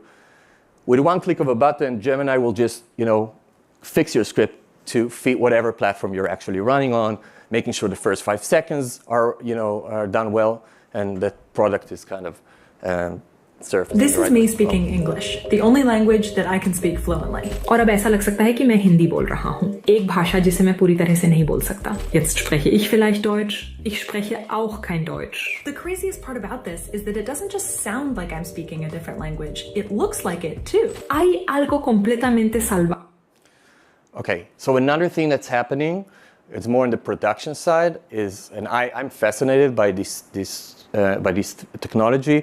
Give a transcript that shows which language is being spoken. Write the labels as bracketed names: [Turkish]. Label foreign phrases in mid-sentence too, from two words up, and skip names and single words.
[English] With one click of a button, Gemini will just, fix your script to fit whatever platform you're actually running on, making sure the first 5 seconds are done well, and the product is kind of surfacing. This is me speaking English, the only language that I can speak fluently. [Hindi] और अब ऐसा लग सकता है कि मैं हिंदी बोल रहा हूँ, एक भाषा जिसे मैं पूरी तरह से नहीं बोल सकता. [German] Jetzt spreche ich vielleicht Deutsch, ich spreche auch kein Deutsch. [English] The craziest part about this is that it doesn't just sound like I'm speaking a different language, it looks like it too. [Spanish] Hay algo completamente salvaje. [English] Okay, so another thing that's happening, it's more on the production side, is, and I'm fascinated by this technology.